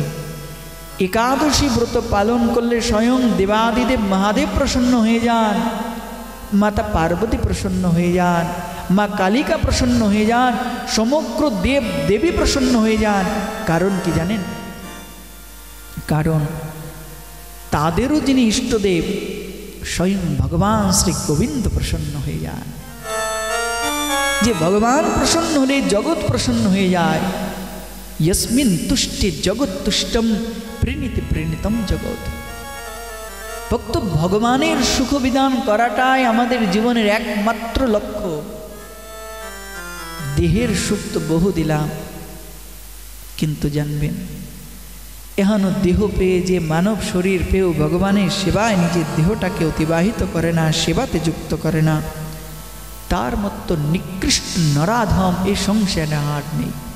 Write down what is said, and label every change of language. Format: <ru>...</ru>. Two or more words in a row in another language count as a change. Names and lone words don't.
<bn>একাদশী ব্রত পালন করলে স্বয়ং দেবাদিদেব মহাদেব প্রসন্ন হয়ে যান, মাতা পার্বতী প্রসন্ন হয়ে যান, মা কালিকা প্রসন্ন হয়ে যান, সমগ্র দেব দেবী প্রসন্ন হয়ে যান। কারণ কি জানেন? কারণ তাদেরও যিনি ইষ্টদেব স্বয়ং ভগবান শ্রী গোবিন্দ প্রসন্ন হয়ে যান। যে ভগবান প্রসন্ন হলে জগৎ প্রসন্ন হয়ে যায়।</bn> <sa>यस्मिन् तुष्टे जगत तुष्टम प्रणीति प्रणीतम जगत।</sa> <bn>ভক্ত ভগবানের সুখ বিধান করাটাই আমাদের জীবনের একমাত্র লক্ষ্য। দেহের সুখ তো বহু দিলাম, কিন্তু জানবেন এখনো দেহ পেয়ে যে মানব শরীর পেয়েও ভগবানের সেবায় নিজের দেহটাকে অতিবাহিত করে না, সেবাতে যুক্ত করে না, তার মতো নিকৃষ্ট নরাধম এই সংসারে আর নেই।</bn>